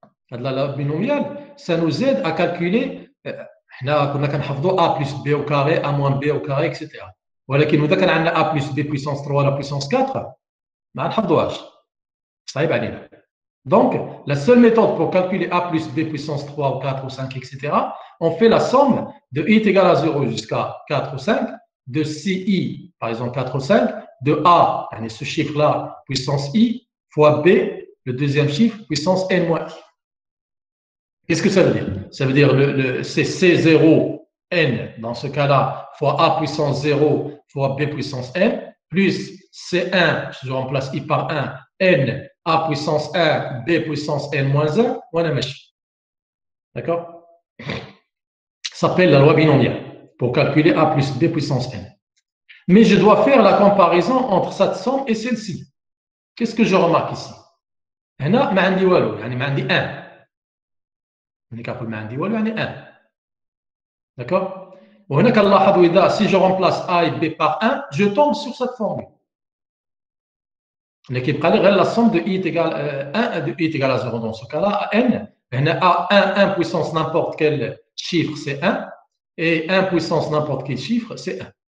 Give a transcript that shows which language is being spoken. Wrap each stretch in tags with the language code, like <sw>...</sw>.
<fr>La loi binomiale, ça nous aide à calculer, a plus b au carré, a moins b au carré, etc.</fr> <ar>ولكن إذا كان عندنا</ar> <fr>a plus b puissance 3 la puissance 4</fr> <ar>ما نحفظوهاش صعيب علينا.</ar> <fr>Donc, la seule méthode pour calculer a plus b puissance 3 ou 4 ou 5, etc., on fait la somme de i est égal à 0 jusqu'à 4 ou 5, de ci, par exemple 4 ou 5, de a, ce chiffre-là, puissance i, fois b, le deuxième chiffre, puissance n moins i. Qu'est-ce que ça veut dire? Ça veut dire c'est C0 n, dans ce cas-là, fois a puissance 0 fois b puissance n, plus C1, je remplace i par 1, n, a puissance 1, b puissance n moins 1, voilà, d'accord? Ça s'appelle la loi binomiale pour calculer a plus b puissance n. Mais je dois faire la comparaison entre cette somme et celle-ci. Qu'est-ce que je remarque ici?</fr> <ar>هنا ما عندي والو يعني ما عندي 1. ملي كنقول ما عندي والو يعني 1.</ar> <fr>D'accord?</fr> <ar>وهنا كنلاحظوا إذا</ar> <fr>si je remplace a et b par 1, je tombe sur cette formule. Mais</fr> <ar>كيبقى لي غير</ar> <fr>la somme de i est égale 1 de i est égal à 0 dans ce cas-là, n.</fr> <ar>هنا</ar> <fr>a 1 puissance n'importe quel chiffre c'est 1 et 1 puissance n'importe quel chiffre c'est 1.</fr>